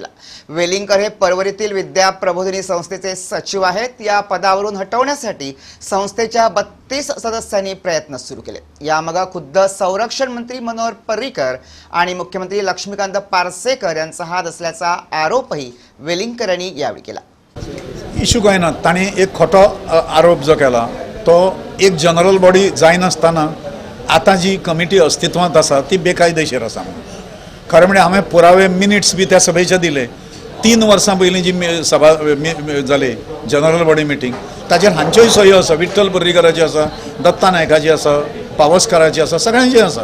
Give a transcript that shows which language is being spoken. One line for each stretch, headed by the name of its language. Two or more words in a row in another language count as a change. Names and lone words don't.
Marathi: वेलिंगकर हे परवरीतील विद्या प्रबोधिनी संस्थेचे सचिव आहेत। या पदावरून हटवण्यासाठी संस्थेच्या 32 सदस्यांनी प्रयत्न सुरू केले। यामागे खुद्द संरक्षण मंत्री मनोहर पर्रिकर आणि मुख्यमंत्री लक्ष्मीकांत पार्सेकर यांचा हात असल्याचा आरोपही वेलिंगकर यांनी यावेळी केला।
Konkani: इशू काय ना, ताणी एक खोटो आरोप जो केला तो एक
English: general body
Konkani: जायनासतना आता जी कमिटी अस्तित्वात आसा ती बेकायदेशीर आसा। खरें म्हणजे हांवें पुरावे मिनिट्स बी त्या सभेचे दिले। 3 वर्सां पयलीं जी सभा जाली
English: general body meeting,
Konkani: ताचेर हांच्योय सयो आसा, विठ्ठल पर्रीकराची आसा, दत्ता नायकाची आसा, पावसकाराची आसा, सगळ्यांची आसा।